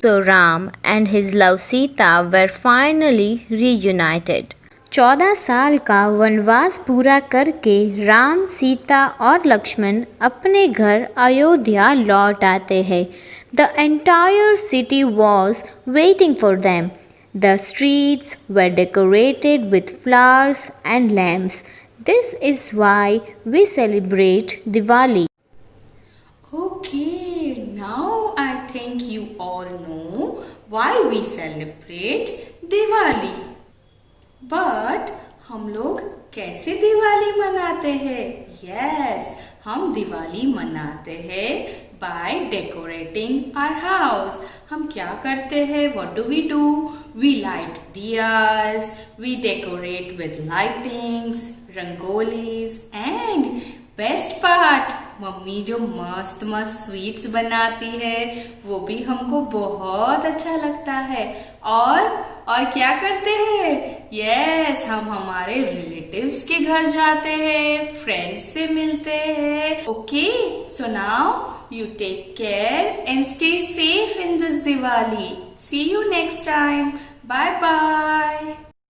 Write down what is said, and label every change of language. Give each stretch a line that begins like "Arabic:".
English: So Ram and his love Sita were finally reunited.
Hindi: 14 साल का वनवास पूरा करके राम, सीता और लक्ष्मण अपने घर अयोध्या लौट आते हैं।
English: The entire city was waiting for them. The streets were decorated with flowers and lamps. This is why we celebrate Diwali. Okay, now I think you all why we celebrate Diwali.
Hindi: But हम लोग कैसे दिवाली मनाते हैं?
English: Yes,
Hindi: हम दिवाली मनाते हैं
English: by decorating our house.
Hindi: हम क्या करते हैं?
English: What do? We light diyas, we decorate with lightings, rangolis, and best part,
Hindi: mummy जो मस्त मस्त स्वीट्स बनाती है वो भी हमको बहुत अच्छा लगता है. और क्या करते हैं? यस, हम हमारे रिलेटिव्स के घर जाते हैं, फ्रेंड्स से मिलते हैं.
English: Okay, so now you take care and stay safe in this Diwali. See you next time. Bye bye.